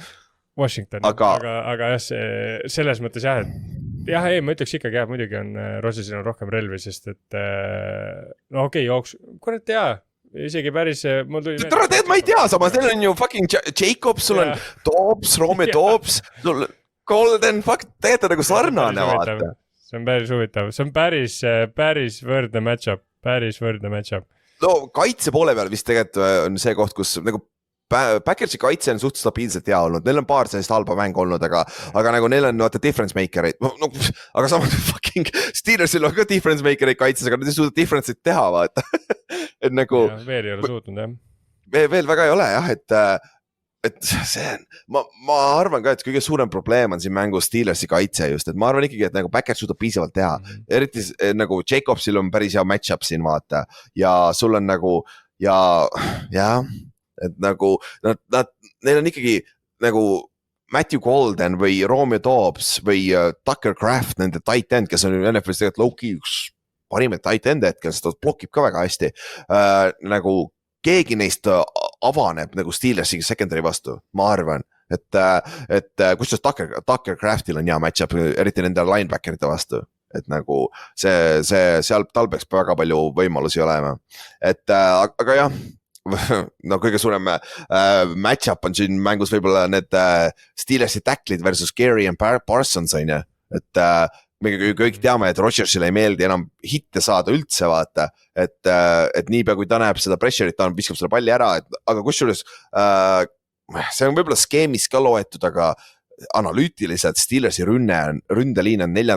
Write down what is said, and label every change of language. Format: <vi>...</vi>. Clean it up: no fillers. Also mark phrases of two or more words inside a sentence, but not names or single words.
<et>Washington, aga jah, selles mõttes jah, et jah, ei, ma ütleks ikkagi jah, muidugi on Rodgersil on rohkem relvi, sest et no okei, jooks, kurat jaa, isegi päris mul tuli... Tead, ma ei tea, samas neil on ju fucking Jacobs, sul on Dobbs, Romeo Dobbs, sul Golden, fuck, tegelikult nagu sarnane vaata. See on päris huvitav, see on päris võrdne match-up. No kaitse poole peal vist tegelikult on see koht, kus nagu Packersi kaitse on suht stabiilselt hea olnud, neil on paar sellist halba mäng olnud, aga nagu neil on vaata</et> <en>difference makereid,</en> <et>no, aga samas fucking Steelersil on ka</et> <en>difference makereid</en> <et>kaitses, aga nad ei suuda difference'id teha, vaata. Et nagu... Ja, veel ei ole suutnud, jah. Veel väga ei ole, jah, et see on, ma arvan ka, et kõige suurem probleem on siin mängus Steelersi kaitse just, et ma arvan ikkagi, et nagu Packers suudab piisavalt teha, eriti nagu Jacobsil on päris hea match-up siin vaata ja sul on nagu ja et nagu neil on ikkagi nagu Matthew Golden või Romeo Dobbs või Tucker Craft, nende</et> <en>tight end,</en> <et>kes on NFL-is tegelikult low-key üks parimaid</et> <en>tight end</en> <et>hetkel, sest ta blokib ka väga hästi nagu keegi neist avaneb nagu Steelersi secondary vastu, ma arvan, et kusjuures Tucker Craftil on hea match-up, eriti nende linebackerite vastu, et nagu seal tal peaks väga palju võimalusi olema, et aga jah, no kõige suurem match-up on siin mängus võib-olla need Steelersi tacklid versus Gary and Parsons, on ju, et me kõik teame, et Rodgersil ei meeldi enam hitte saada üldse, vaata, et niipea kui ta näeb seda pressure'it, ta viskab selle palli ära, aga kusjuures see on võib-olla skeemis ka loetud, aga analüütiliselt Steelersi ründeliin on 4.</et>